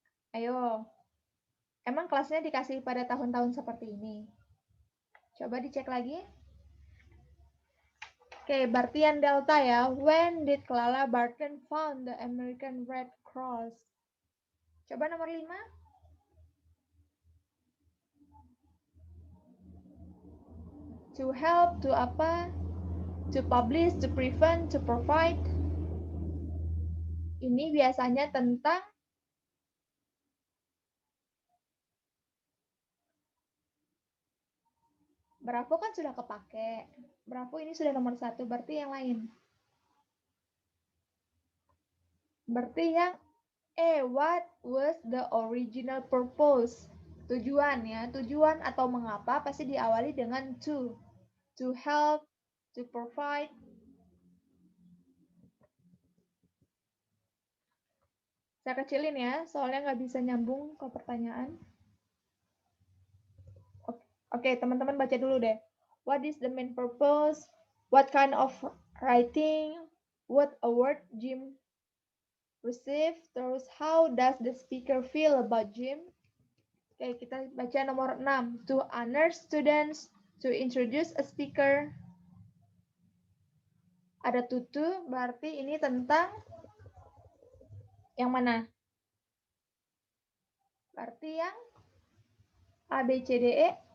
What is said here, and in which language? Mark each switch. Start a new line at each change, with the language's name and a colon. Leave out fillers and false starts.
Indonesian: Ayo, emang kelasnya dikasih pada tahun-tahun seperti ini? Coba dicek lagi. Oke, berarti yang delta ya.
English: When did Clara Barton found the American Red Cross?
Indonesian: Coba nomor 5.
English: To help, to apa? To publish, to prevent, to provide.
Indonesian: Ini biasanya tentang Bravo kan sudah kepake. Bravo ini sudah nomor 1, berarti yang lain. Berarti yang
English: what was the original purpose?
Indonesian: Tujuan ya, tujuan atau mengapa pasti diawali dengan to.
English: To help, to provide.
Indonesian: Saya kecilin ya, soalnya nggak bisa nyambung ke pertanyaan. Oke, teman-teman baca dulu deh.
English: What is the main purpose? What kind of writing? What award Jim received? Terus how does the speaker feel about Jim?
Indonesian: Oke, kita baca nomor 6.
English: To honor students, to introduce a speaker.
Indonesian: Ada tutu, berarti ini tentang yang mana? Berarti yang A, B, C, D, E.